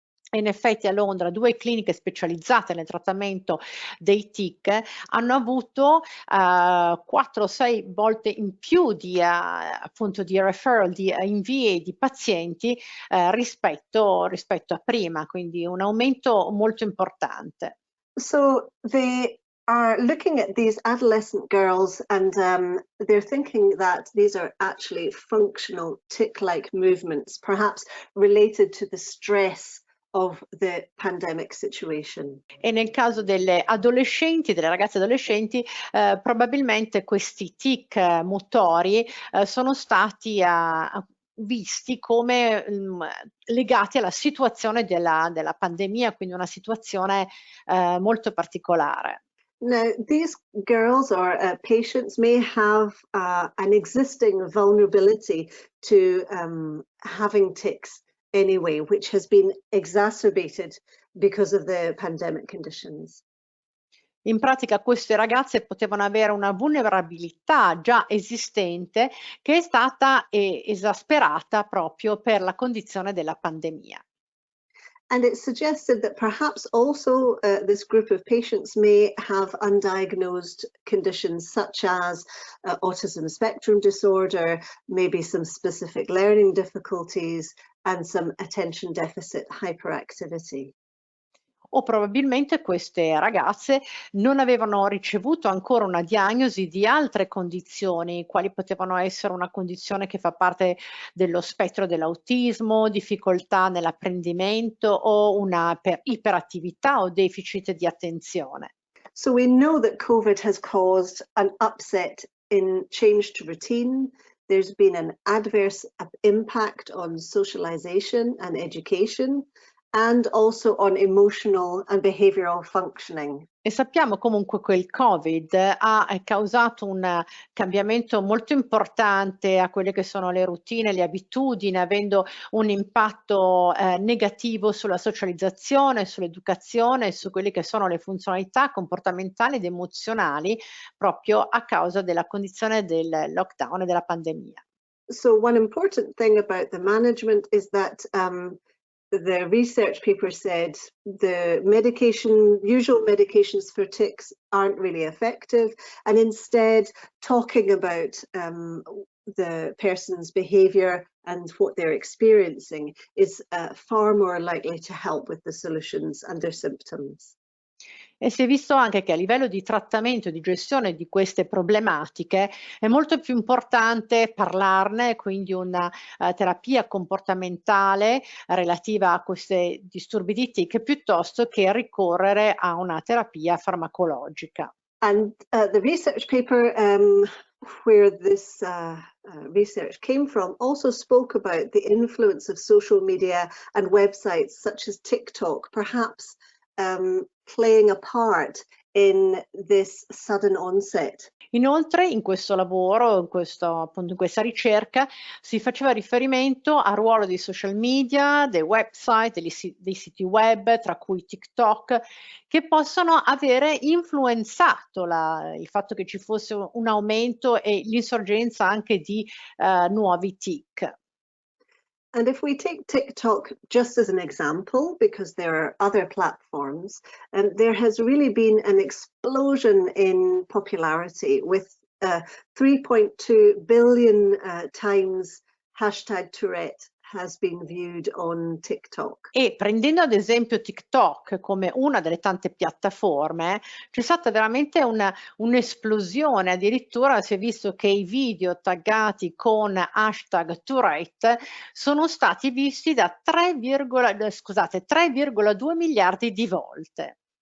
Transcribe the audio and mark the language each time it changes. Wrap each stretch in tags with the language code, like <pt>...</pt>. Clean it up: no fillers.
<it>In effetti a Londra 2 cliniche specializzate nel trattamento dei tic hanno avuto 4 o 6 volte in più di appunto di referral, di invii di pazienti rispetto a prima, quindi un aumento molto importante.</it> <en>So they are looking at these adolescent girls and they're thinking that these are actually functional tic-like movements, perhaps related to the stress of the pandemic situation.</en> <it>E nel caso delle adolescenti, delle ragazze adolescenti, probabilmente questi tic motori sono stati visti come legati alla situazione della pandemia, quindi una situazione molto particolare.</it> <en>Now, these girls or patients may have an existing vulnerability to having tics anyway, which has been exacerbated because of the pandemic conditions.</en> <it>In pratica queste ragazze potevano avere una vulnerabilità già esistente che è stata esasperata proprio per la condizione della pandemia.</it> <en>And it suggested that perhaps also this group of patients may have undiagnosed conditions such as autism spectrum disorder, maybe some specific learning difficulties, and some attention deficit hyperactivity.</en> <it>O probabilmente queste ragazze non avevano ricevuto ancora una diagnosi di altre condizioni, quali potevano essere una condizione che fa parte dello spettro dell'autismo, difficoltà nell'apprendimento o una iperattività o deficit di attenzione.</it> <en>So we know that COVID has caused an upset in change to routine. There's been an adverse impact on socialization and education. and also on emotional and behavioral functioning.</en> <it>E sappiamo comunque che il Covid ha causato un cambiamento molto importante a quelle che sono le routine, le abitudini, avendo un impatto negativo sulla socializzazione, sull'educazione, su quelle che sono le funzionalità comportamentali ed emozionali proprio a causa della condizione del lockdown e della pandemia.</it> <en>So one important thing about the management is that the research paper said the usual medications for tics aren't really effective, and instead talking about the person's behavior and what they're experiencing is far more likely to help with the solutions and their symptoms.</en> <it>E si è visto anche che a livello di trattamento e di gestione di queste problematiche è molto più importante parlarne, quindi una terapia comportamentale relativa a questi disturbi di tic, piuttosto che ricorrere a una terapia farmacologica.</it> <en>And the research paper where this research came from also spoke about the influence of social media and websites such as TikTok, perhaps playing a part in this sudden onset.</en> <it>Inoltre in questo lavoro, appunto in questa ricerca, si faceva riferimento al ruolo dei social media, dei website, dei siti web, tra cui TikTok, che possono avere influenzato il fatto che ci fosse un aumento e l'insorgenza anche di nuovi tic.</it> <en>And if we take TikTok just as an example, because there are other platforms, there has really been an explosion in popularity with 3.2 billion times #Tourette has been viewed on TikTok.</en> <it>E prendendo ad esempio TikTok come una delle tante piattaforme, c'è stata veramente un'esplosione, addirittura si è visto che i video taggati con #Tourette sono stati visti da 3,2 miliardi di volte.</it>